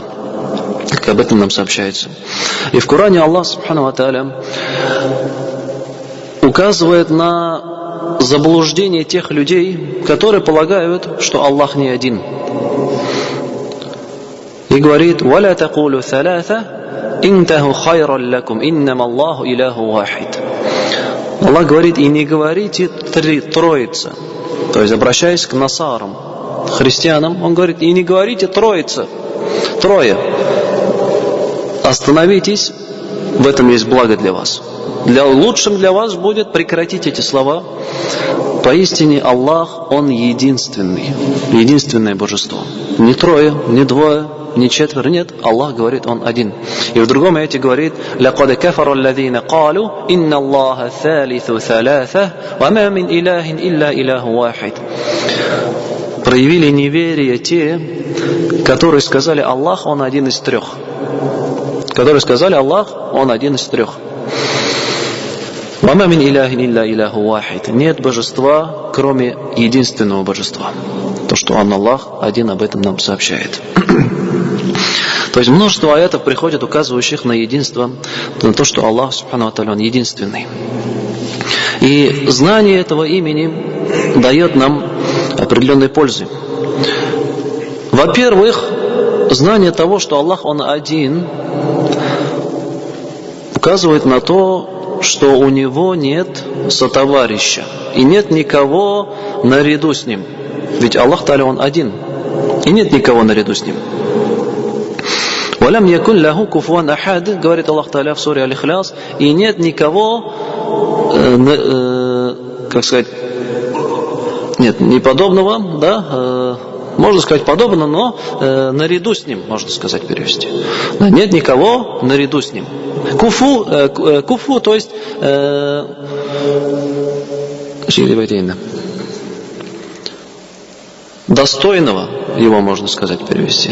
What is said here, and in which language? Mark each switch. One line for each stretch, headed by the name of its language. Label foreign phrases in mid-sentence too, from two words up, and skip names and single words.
Russian: Как об этом нам сообщается. И в Коране Аллах
Arabic: سبحانه وتعالى
Russian: указывает на заблуждение тех людей, которые полагают, что Аллах не один. И говорит:
Arabic: «ولا تقولوا ثلاثة انتهوا خيرا لكم إنما الله إله واحد».
Russian: Аллах говорит: и не говорите троица. То есть, обращаясь к насарам, христианам, он говорит: и не говорите троица, трое. Остановитесь, в этом есть благо для вас. Лучшим для вас будет прекратить эти слова. Поистине Аллах, Он единственный, единственное божество. Не трое, не двое, не четверо, нет. Аллах говорит, Он один. И в другом аяте говорит:
Arabic: «لقد كفر الذين قالوا إن الله ثالث ثلاثة وما من إله إلا إله واحد».
Russian: Проявили неверие те, которые сказали: Аллах, Он один из трех. Которые сказали: Аллах, Он один из трех.
Arabic: «وما من إله إلا إله واحد».
Russian: Нет божества, кроме единственного божества. То, что Он, Аллах, один, об этом нам сообщает. То есть множество аятов приходит, указывающих на единство, на то, что Аллах,
Arabic: سبحانه وتعالى,
Russian: Он единственный. И знание этого имени дает нам определенной пользы. Во-первых, знание того, что Аллах, Он один, указывает на то, что у Него нет сотоварища и нет никого наряду с Ним. Ведь Аллах Тааля, Он один, и нет никого наряду с Ним.
Arabic: «ولم يكن له كفوا أحد»,
Russian: говорит Аллах Тааля в суре Аль-Ихляс, и нет никого, как сказать, нет, не подобного, да, можно сказать подобно, но наряду с Ним, можно сказать, перевести. Да, нет никого наряду с Ним. Куфу, то есть достойного, его можно сказать, перевести.